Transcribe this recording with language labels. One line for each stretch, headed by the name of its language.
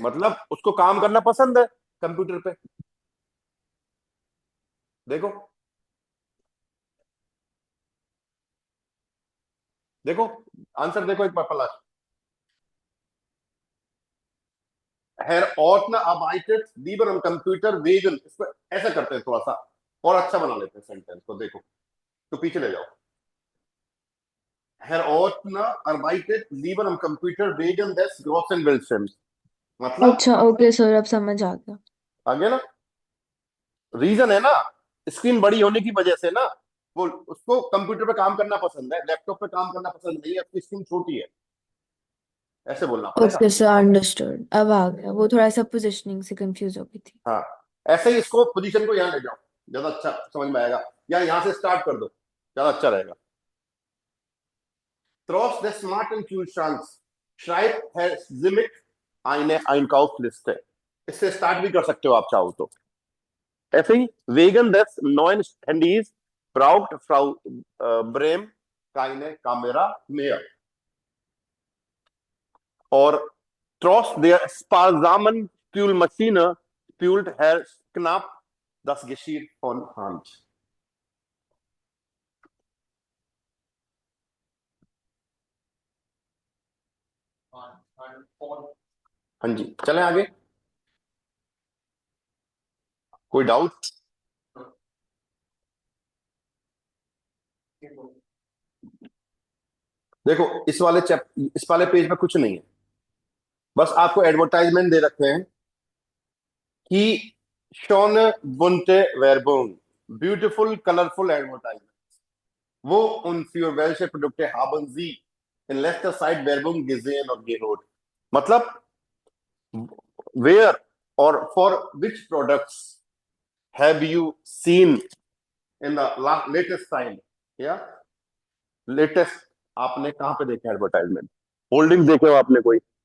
Hindi: मतलब उसको काम करना पसंद है कंप्यूटर पे, देखो देखो आंसर देखो एक बार पलाश।
German: Herr Ordner arbeitet lieber am Computer wegen,
Hindi: इसको ऐसा करते हैं थोड़ा सा और अच्छा बना लेते हैं सेंटेंस को, देखो तो पीछे ले जाओ।
German: Herr Ordner arbeitet lieber am Computer wegen des großen Bildschirms,
Hindi: मतलब अच्छा, ओके सर, अब समझ आ गया। आगे ना, रीजन है ना, स्क्रीन बड़ी होने की वजह से ना, वो उसको कंप्यूटर पे काम करना पसंद है, लैपटॉप पे काम करना पसंद नहीं है, उसकी स्क्रीन छोटी है, ऐसे बोलना पड़ेगा। ओके सर, अंडरस्टूड, अब आ गया, वो थोड़ा सा पोजिशनिंग से कंफ्यूज हो गई थी। हाँ, ऐसे ही इसको पोजीशन को यहाँ ले जाओ, ज्यादा अच्छा समझ में आएगा, या यहाँ से स्टार्ट कर दो, ज्यादा अच्छा रहेगा।
German: Trotz des smarten Kühlschranks schreibt Herr Zimmick eine Einkaufsliste।
Hindi: इससे स्टार्ट भी कर सकते हो आप चाहो तो। ऐसे ही
German: wegen des neuen Handys braucht Frau Brehm keine Kamera mehr।
Hindi: और
German: trotz der sparsamen Spülmaschine spült Herr Knapp das Geschirr von Hand।
Hindi: हाँ जी, चलें आगे, कोई डाउट? देखो इस वाले पेज में कुछ नहीं है, बस आपको एडवर्टाइजमेंट दे रखे हैं कि
German: schöne bunte Werbung,
English: beautiful colorful advertisement,
German: wo und für welche Produkte haben Sie in letzter Zeit Werbung gesehen und gehört?
Hindi: मतलब
English: where or for which products have you seen in the latest time,
Hindi: या latest आपने कहां पे देखा advertisement? Holding देखे हो आपने कोई?